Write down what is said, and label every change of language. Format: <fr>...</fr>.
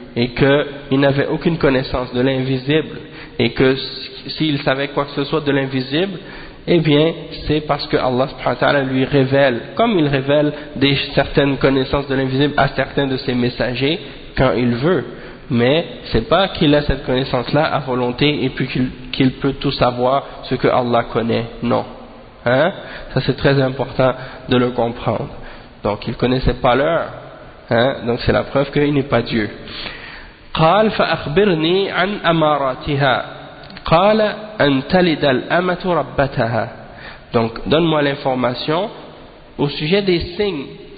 <fr>Et qu'il n'avait aucune connaissance de l'invisible, et que s'il savait quoi que ce soit de l'invisible, eh bien, c'est parce que Allah subhanahu wa ta'ala lui révèle, comme il révèle certaines connaissances de l'invisible à certains de ses messagers quand il veut. Mais c'est pas qu'il a cette connaissance-là à volonté et puis qu'il peut tout savoir ce que Allah connaît. Non. Hein? Ça c'est très important de le comprendre. Donc il connaissait pas l'heure. Hein? Donc c'est la preuve qu'il n'est pas Dieu.</fr> <ar>قال فأخبرني عن أماراتها قال أن تلد الأمة ربتها.</ar> <fr>Donc donne-moi l'information au sujet des signes.</fr>